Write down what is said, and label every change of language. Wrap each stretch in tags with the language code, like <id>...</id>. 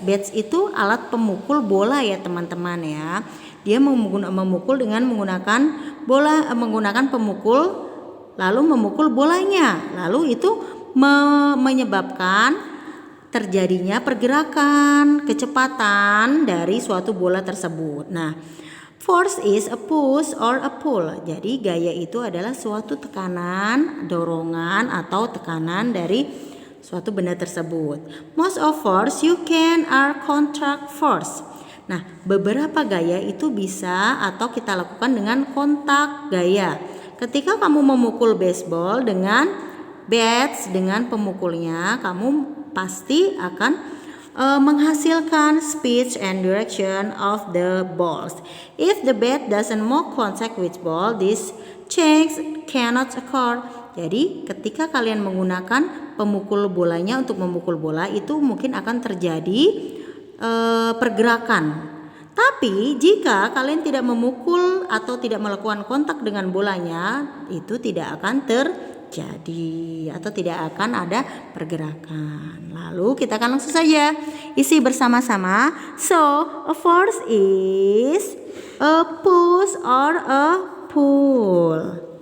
<id>Bats itu alat pemukul bola ya teman-teman ya. Dia memukul dengan menggunakan pemukul, lalu memukul bolanya. Lalu itu menyebabkan terjadinya pergerakan, kecepatan dari suatu bola tersebut.</id> <en>Nah, force is a push or a pull.</en> <id>Jadi gaya itu adalah suatu tekanan, dorongan atau tekanan dari suatu benda tersebut.</id> <en>Most of force you can are contact force.</en> <id>Nah, beberapa gaya itu bisa atau kita lakukan dengan kontak gaya. Ketika kamu memukul baseball dengan bats, dengan pemukulnya, kamu pasti akan menghasilkan</id> <en>speed and direction of the balls. If the bat doesn't make contact with ball, this change cannot occur.</en> <id>Jadi ketika kalian menggunakan pemukul bolanya untuk memukul bola, itu mungkin akan terjadi pergerakan. Tapi jika kalian tidak memukul atau tidak melakukan kontak dengan bolanya, itu tidak akan terjadi atau tidak akan ada pergerakan. Lalu kita akan langsung saja isi bersama-sama.</id> <en>So, a force is a push or a pull.</en>